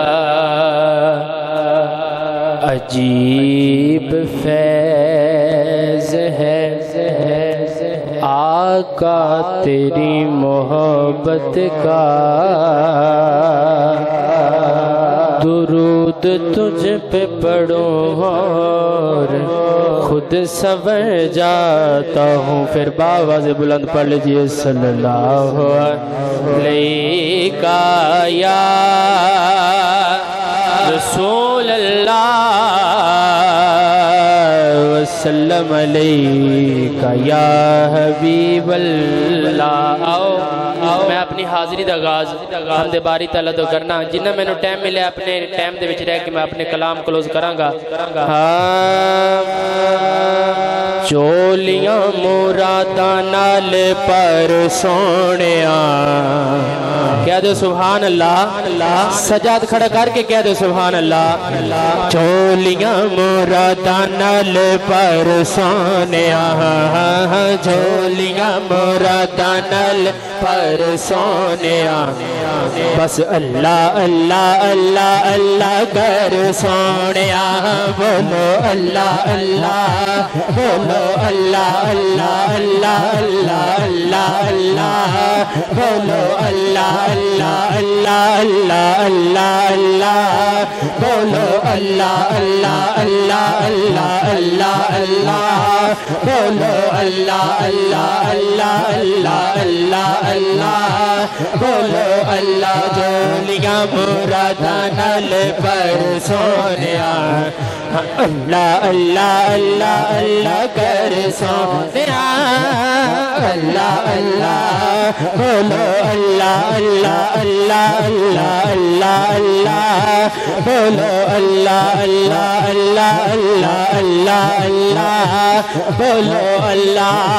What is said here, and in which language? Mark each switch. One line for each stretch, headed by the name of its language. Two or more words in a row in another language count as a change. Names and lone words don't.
Urdu: عجیب فیض ہے آقا تیری محبت کا، درود تجھ پہ پڑھو اور خود سنور جاتا ہوں. پھر باآوازِ بلند پڑھ لیجیے
Arabic: صلى الله عليك يا رسول الله وسلم عليك يا حبيب الله.
Punjabi: آؤ میں اپنی حاضری کا آغاز حمدِ باری تعالیٰ توں کرنا، جنا مینوں ٹائم ملے اپنے ٹائم دے وچ رہ کے میں اپنا کلام کلوز کراں گا. جھولیاں مراداں نال بھر سوہنیا کہہ دو
Arabic: سبحان الله,
Punjabi: سجاد کھڑا کر کے کہہ دو
Arabic: سبحان الله.
Punjabi: جھولیاں مراداں نال بھر سوہنیا، جھولیاں مراداں نال بھر سوہنیا، بس اللہ اللہ اللہ اللہ کر سوہنیا. بولو اللہ اللہ، بولو اللہ اللہ اللہ اللہ اللہ اللہ، بولو اللہ اللہ اللہ اللہ اللہ اللہ، بولو اللہ اللہ اللہ اللہ اللہ اللہ، بولو اللہ اللہ اللہ اللہ اللہ اللہ, بولو اللہ. جھولیاں مراداں نال بھر سوہنیا، اللہ اللہ اللہ اللہ کر سوہنیا. اللہ اللہ، بولو اللہ اللہ اللہ اللہ اللہ اللہ، بولو اللہ اللہ اللہ اللہ اللہ اللہ، بولو اللہ.